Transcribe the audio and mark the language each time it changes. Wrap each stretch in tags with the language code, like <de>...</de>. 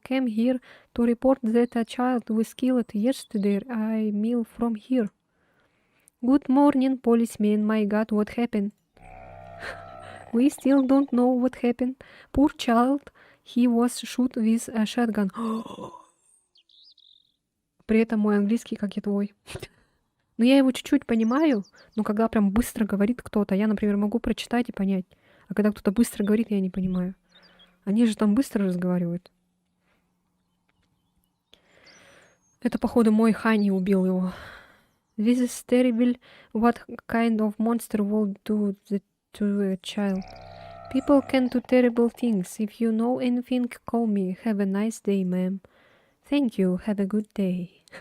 <en>Came here to report that a child was killed yesterday. I mail from here. Good morning, policeman. My God, what happened? We still don't know what happened. Poor child. He was shot with a shotgun.</en> <ru>При этом мой английский, как и твой. Но я его чуть-чуть понимаю, но когда прям быстро говорит кто-то, я, например, могу прочитать и понять. А когда кто-то быстро говорит, я не понимаю. Они же там быстро разговаривают. Это, походу, мой Хани убил его.</ru> <en>This is terrible. What kind of monster will do that to a child? People can do terrible things. If you know anything, call me. Have a nice day, ma'am. Thank you. Have a good day.</en>